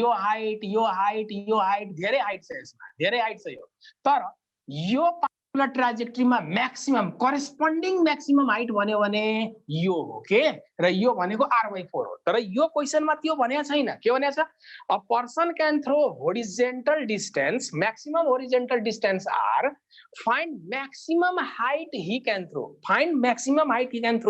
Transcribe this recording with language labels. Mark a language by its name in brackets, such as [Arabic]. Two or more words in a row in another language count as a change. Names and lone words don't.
[Nepali] यो हाइट धेरै हाइट छ यसमा धेरै हाइट छ यो तर यो पार्टिकुलर ट्राजेक्टरीमा [English] maximum corresponding maximum height [Nepali] भन्यो भने यो हो के र यो भनेको r/4 हो तर यो क्वेशनमा त्यो भनेको छैन के भनेको छ [English] a person can throw horizontal distance maximum horizontal distance r find maximum height he can throw find maximum height he can throw